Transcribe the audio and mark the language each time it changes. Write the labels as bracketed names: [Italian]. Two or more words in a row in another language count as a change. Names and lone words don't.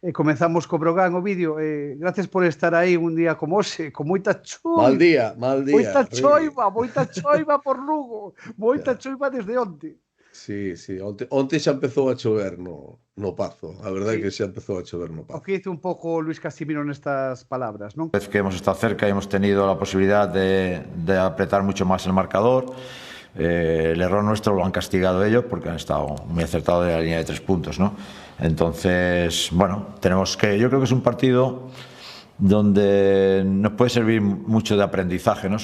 [Galician] comenzamos co Brogan o vídeo. Gracias por estar aí un día como hoxe, con moita choiva. Mal día, Moita choiva por Lugo. Moita choiva desde onte. Sí, onte xa empezou a chover no Pazo. A verdade é que xa empezou a chover no Pazo. O que dice un pouco Luis Casimiro nestas palabras, non? [Spanish] Vez que hemos estado cerca y hemos tenido la posibilidad de apretar mucho más el marcador. El error nuestro lo han castigado ellos porque han estado muy acertados de la línea de 3 puntos, ¿no? Entonces, bueno, yo creo que es un partido donde nos puede servir mucho de aprendizaje, ¿no?